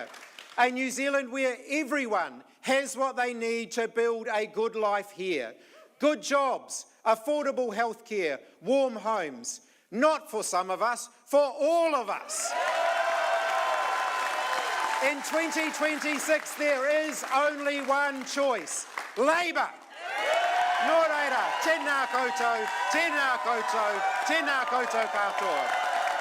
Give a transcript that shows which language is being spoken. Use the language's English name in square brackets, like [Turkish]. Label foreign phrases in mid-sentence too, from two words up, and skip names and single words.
[English] A New Zealand where everyone has what they need to build a good life here. Good jobs, affordable healthcare, warm homes. Not for some of us, for all of us. In 2026, there is only one choice. Labour. [Māori] Nō reira, tēnā koutou, tēnā koutou, tēnā koutou katoa.